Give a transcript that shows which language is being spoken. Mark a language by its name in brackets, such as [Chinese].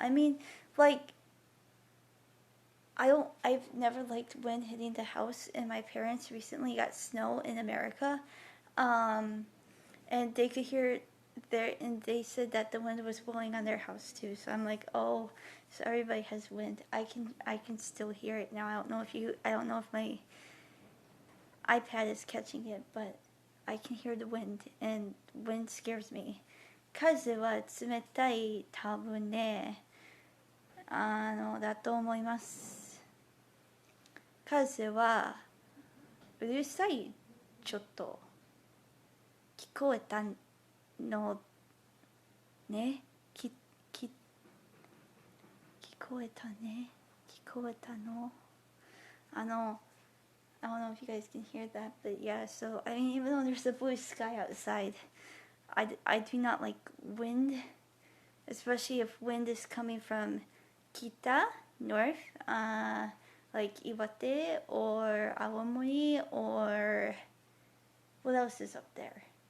[English] I mean, like I've never liked wind hitting the house, and my parents recently got snow in America, and they could hear it there, and they said that the wind was blowing on their house too. So I'm like, oh, so everybody has wind. I can still hear it now. I don't know if my iPad is catching it, but I can hear the wind, and wind scares me. [Japanese] 風は冷たい、多分ね、だと思います。風はうるさい、ちょっと聞こえたのね、聞こえたね、聞こえたの。 [English] I don't know if you guys can hear that, but yeah, so I mean, even though there's a blue sky outside, I do not like wind, especially if wind is coming from Kita, north, like Iwate or Awamori, or what else is up there?